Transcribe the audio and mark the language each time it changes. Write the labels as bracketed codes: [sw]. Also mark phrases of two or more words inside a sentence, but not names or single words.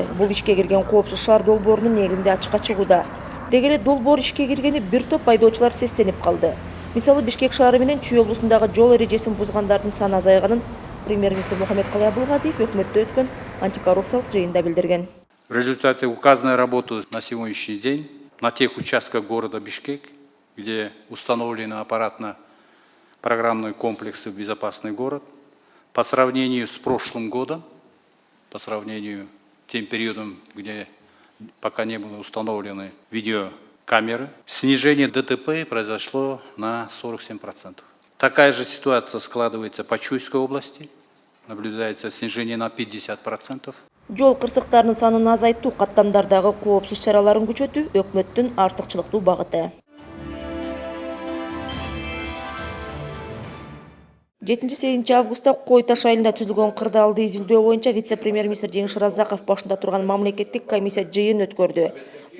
[ky] Бул ишке кирген коопсуз шаар долбоорунун негизинде ачыкка чыгууда. Деги эле долбоор ишке киргени бир топ айдоочулар сестенип калды. Мисалы Бишкек шаары менен Чүй облусундагы жол эрежесин бузгандардын саны азайганын премьер-министр Мухаммедкалый Абылгазиев өкмөттө өткөн антикоррупциялык жыйында билдирген. [ru] В результате указанной работы на сегодняшний день на тех участках города Бишкек, где установлены аппаратно-программные комплексы «Безопасный город», по сравнению с прошлым годом, по сравнению с тем периодом, где пока не были установлены видеокамеры, снижение ДТП произошло на 47%. Такая же ситуация складывается по Чуйской области, наблюдается снижение на 50%. [ky] Жол кырсыктарынын санын азайтуу, каттамдардагы коопсуз чараларын күчөтүү өкмөттүн артыкчылыктуу багыты. 7-8 августта Кой Таш айылында түзүлгөн кырдаалды изилдөө боюнча вице-премьер-министр Жеңиш Раззаков башында турган мамлекеттик комиссия жыйын өткөрдү.